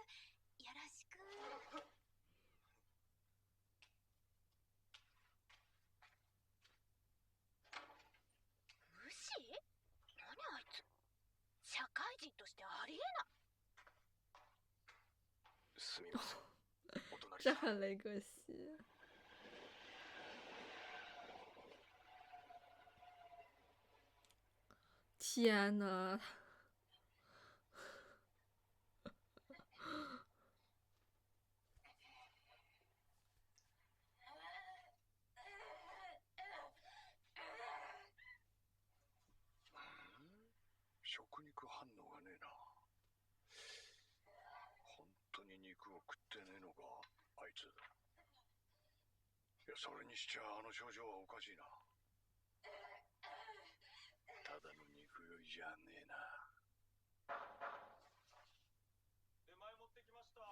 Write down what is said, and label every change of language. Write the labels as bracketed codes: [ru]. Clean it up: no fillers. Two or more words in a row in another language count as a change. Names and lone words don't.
[ja] よろしく。無視？何あいつ。社会人としてありえない。すみません。お隣 [zh] 这 [ja] さん。 [zh] 很雷格西。天呐！ [ja] 食肉反応がねえな。本当に肉を食ってねえのか、あいつ。いや、それにしちゃあの症状はおかしいな。ただの肉酔いじゃねえな。出前持ってきました。